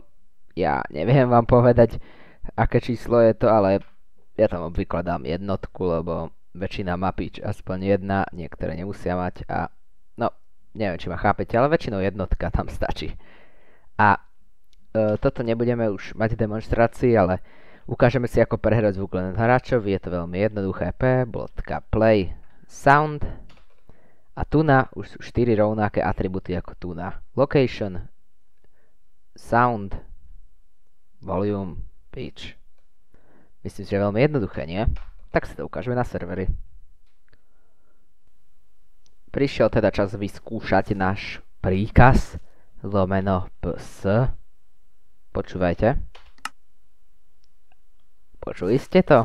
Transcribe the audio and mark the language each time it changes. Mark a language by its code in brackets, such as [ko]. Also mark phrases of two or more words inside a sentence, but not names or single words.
[sk] Ja neviem vám povedať, aké číslo je to, ale ja tam obvykle dám jednotku, lebo väčšina má pitch aspoň jedna, niektoré nemusia mať a no, neviem, či ma chápete, ale väčšinou jednotka tam stačí. A toto nebudeme už mať v demonstrácii, ale ukážeme si, ako prehrať zvuk len hráčovi. Je to veľmi jednoduché. [en] p.play sound. [sk] A tu už sú 4 rovnaké atributy ako tu [en] location, sound, volume, pitch. [sk] Myslím si, že je veľmi jednoduché, nie? Tak si to ukážeme na serveri. Prišiel teda čas vyskúšať náš príkaz lomeno ps. Počúvajte. Počuli ste to?